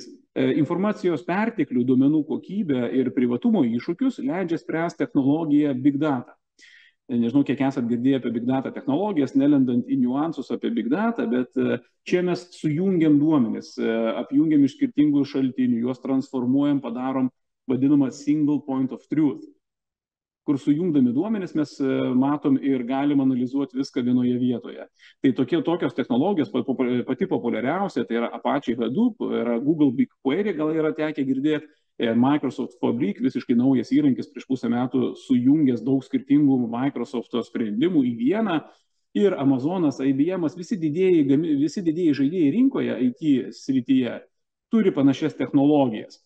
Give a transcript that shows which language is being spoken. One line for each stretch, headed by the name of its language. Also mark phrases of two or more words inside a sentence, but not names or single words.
Lithuanian: Informacijos perteklių, duomenų kokybę ir privatumo iššūkius leidžia spręsti technologiją
English: Big Data.
Lithuanian: Nežinau, kiek esat girdėję apie
English: Big Data
Lithuanian: technologijas, nelendant į niuansus apie
English: Big Data,
Lithuanian: bet čia mes sujungiam duomenis, apjungiam iš skirtingų šaltinių, juos transformuojam, padarom vadinamą
English: single point of truth,
Lithuanian: kur sujungdami duomenis mes matom ir galim analizuoti viską vienoje vietoje. Tai tokios technologijos, pati populiariausia, tai yra Apache Hadoop, yra Google BigQuery, gal yra tekę girdėti, Microsoft Fabric, visiškai naujas įrankis prieš pusę metų, sujungęs daug skirtingų Microsofto sprendimų į vieną, ir Amazonas, IBM'as, visi didieji žaidėjai rinkoje IT srityje turi panašias technologijas.